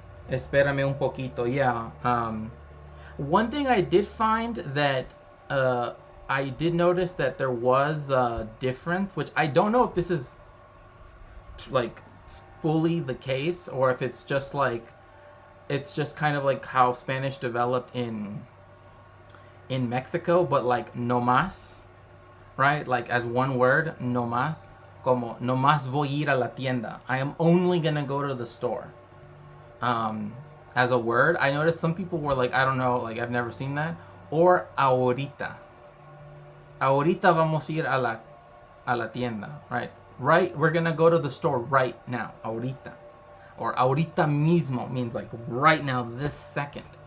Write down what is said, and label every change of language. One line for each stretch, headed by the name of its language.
Spanish: Espérame un poquito,
English: yeah. One thing I did find that I did notice that there was a difference, which I don't know if this is like fully the case or if it's just kind of like how Spanish developed in Mexico, but like no más, right? Like as one word,
Spanish: no más, como no más voy a ir a la tienda.
English: I am only gonna go to the store. As a word, I noticed some people were like, I don't know, like I've never seen that.
Spanish: Or ahorita. Ahorita vamos a ir a la tienda, right?
English: Right, we're gonna go to the store right now, ahorita. Or ahorita mismo means like right now, this second.